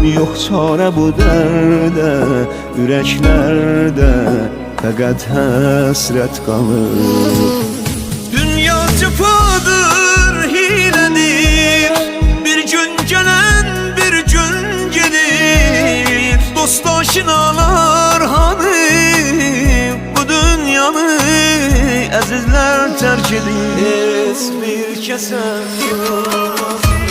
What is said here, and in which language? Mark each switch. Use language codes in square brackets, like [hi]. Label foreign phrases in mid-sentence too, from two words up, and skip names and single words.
[tr] Yok çare bu derde, yüreklerde fəqət həsrət qalır. [az] Dünya cıfadır, hilədir, bir gün gelen bir gün gelir. Dost aşinalar hani bu dünyanı əzizlər tərk edir. Heç bir kəsə yox.